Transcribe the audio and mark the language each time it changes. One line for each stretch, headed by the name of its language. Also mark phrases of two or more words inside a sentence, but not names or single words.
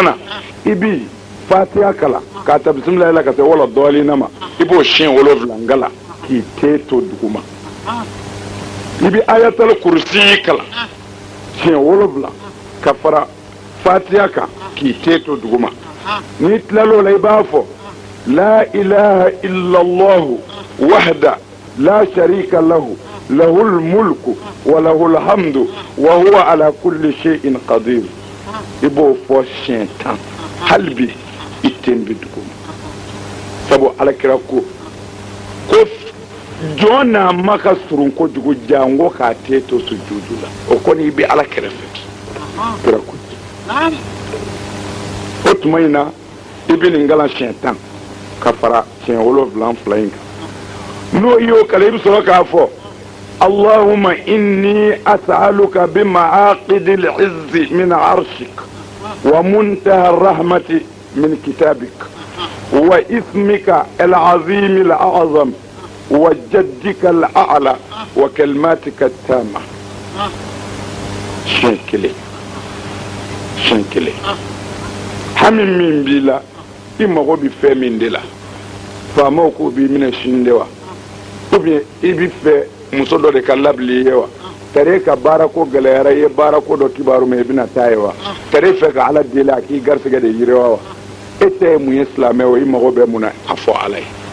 Bambara: na i bi fatiha kalan k'a ta bisimilayi la ka se wala dɔɔlina ma i b'o siɲɛ 7 ngala k'i te to duguma i bi ayatal kursi kalan siɲɛ 7 ka fara fatiha kan k'i te to duguma ni tilalo la i b'a fɔ
Arabic: لا إله إلا الله وحده لا شريك له له الملك وله الحمد وهو على كل شيء قدير
Bambara: i b'o fɔ siɲɛ 10 hali bi i ten bi duguma sabu alakira ko jɔn n'a ma ka surun kojugu jango k'a te to sujudu la o kɔni i bɛ ala kɛrɛfɛ kira ko o tuma in na i bɛ nin kalan siɲɛ 10 ka fara siɲɛ 7 fila in kan n'o y'o kalan i bɛ sɔrɔ k'a fɔ
Arabic: اللهم إني أسألك بمعاقد العز من عرشك ومنتهى الرحمة من كتابك واسمك العظيم الأعظم وجدك الأعلى وكلماتك التامة
Bambara: siɲɛ kelen hami min b'i la i mago bɛ fɛn min de la faamaw k'o b'i minɛ sini de wa
French: ou bien
Bambara: i bɛ fɛ muso dɔ de ka labili i ye wa tari ka baara ko gɛlɛyara i ye baara ko dɔ kibaru mɛn i bɛna taa ye wa tari fɛ ka ala deli a k'i garisɛgɛ de yiriwa wa e tɛ ye mun ye silamɛ o i mago bɛ mun na a fɔ ala ye